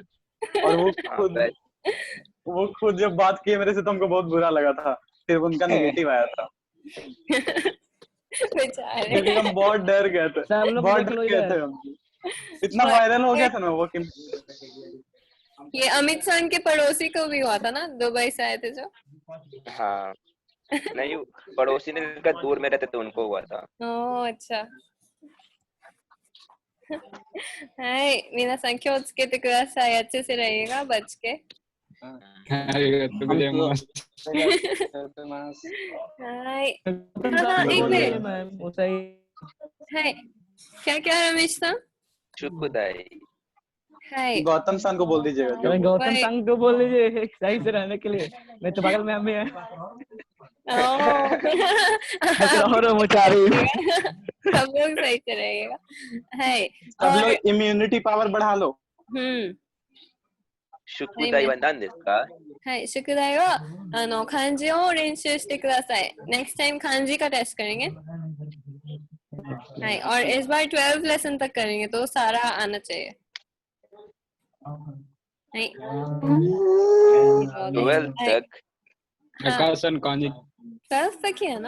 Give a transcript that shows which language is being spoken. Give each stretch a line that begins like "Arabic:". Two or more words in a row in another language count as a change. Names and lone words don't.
Hindi: और वो खुद जब बात किए मेरे से तो हमको बहुत बुरा लगा था, फिर उनका नेगेटिव आया था क्योंकि हम बहुत डर गए थे, सब लोग बहुत देख डर लो गए इधर। थे हम। इतना वायरल हो गया था ना वो कि ये अमित सन के पड़ोसी को भी हुआ था ना, दुबई से आए थे जो। हाँ नहीं, पड़ोसी ने लिखा दूर में रहते तो उनको हुआ था। ओह अच्छा।
Japanese: はい、皆さん気をつけてください。
Hindi: अच्छे से रहिएगा, बच के।
Japanese: ありがとうございます。はい。
Hindi: एक मिनट। मैम वो सही はい。क्या रमेश सा?
Japanese: शुक्दाई। はい。
Hindi: गौतम सान को बोल दीजिएगा जो अरे गौतम भाई- संग को बोल दीजिए सही से रहने के लिए। मैं तो बगल में हम भी हैं। ओह। और मोचारी सब लोग सही से रहिएगा। है। सब और लोग
English: immunity power
Hindi: बढ़ा लो।
Japanese: 宿題 何 ですか. はい、宿題は漢字を練習してください。
English: next time
Hindi: 漢字 का टेस्ट करेंगे। はい、और इस बार 12 लेसन तक करेंगे तो सारा आना चाहिए। नहीं 12 तक। प्रकाशन कांजी 12 तक ही है ना?